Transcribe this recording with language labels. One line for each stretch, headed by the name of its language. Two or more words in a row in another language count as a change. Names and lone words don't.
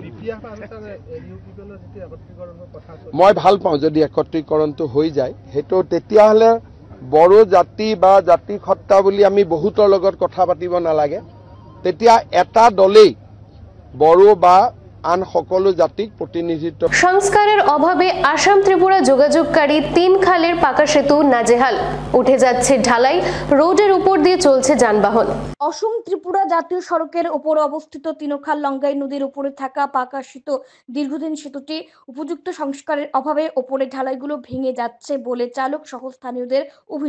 Assamese: মই ভাল পাওঁ যদি একত্ৰীকৰণটো হৈ যায়। সেইটো তেতিয়াহ'লে বড়ো জাতি বা জাতি সত্তা বুলি আমি বহুতৰ লগত কথা পাতিব নালাগে। তেতিয়া এটা দলেই বড়ো বা আন সকলো জাতিক প্রতিনিধিত্ব।
Bangla: সংস্কারের অভাবে আসাম ত্রিপুরা যোগাযোগকারী 3 খালের পাকা সেতু নাজেহাল। উঠে যাচ্ছে ঢালাই। রোডের উপর দিয়ে চলছে যানবাহন। অসম ত্রিপুরা জাতীয় সড়কের উপর অবস্থিত তিনোখাল লঙ্গাই নদীর উপরে থাকা পাকা সেতু দীর্ঘদিন সেতুটি উপযুক্ত সংস্কারের অভাবে ওপরে ঢালাইগুলো ভেঙে যাচ্ছে বলে চালক সহ স্থানীয়দের অভিযোগ।